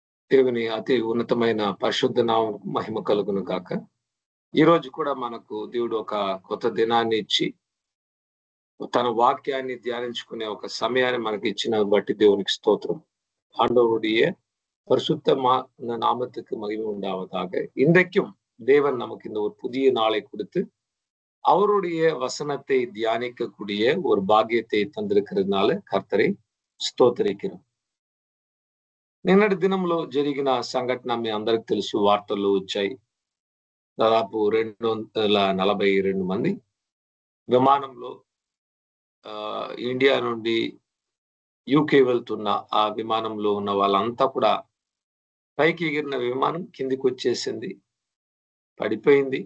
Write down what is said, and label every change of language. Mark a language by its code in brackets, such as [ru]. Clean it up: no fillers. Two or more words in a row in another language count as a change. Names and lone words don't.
[te] దేవుని అతి ఉన్నతమైన పరిశుద్ధ నామముకు మహిమ కలుగును గాక. ఈ రోజు కూడా మనకు దేవుడు ఒక కొత్త దినాన్ని ఇచ్చి, తన వాక్యాన్ని ధ్యానించుకునే ఒక సమయాన్ని మనకి ఇచ్చిన బట్టి దేవునికి స్తోత్రం. [ta] ஆண்டவருடைய நாமத்துக்கு மகிமை உண்டாவதாக. இன்றைக்கும் தேவன் நமக்கு இந்த ஒரு புதிய நாளை கொடுத்து அவருடைய வசனத்தை தியானிக்கக்கூடிய ஒரு பாக்கியத்தை தந்திருக்கிறதுனால கர்த்தரை స్తోత్రిக்கிறோம். [te] నిన్నటి దినంలో జరిగిన సంఘటన మీ అందరికి తెలుసు, వార్తల్లో వచ్చాయి. దాదాపు 242 మంది విమానంలో ఇండియా నుండి యూకే వెళ్తున్న ఆ విమానంలో ఉన్న వాళ్ళంతా కూడా పైకి ఎగిరిన విమానం కిందికి వచ్చేసింది, పడిపోయింది.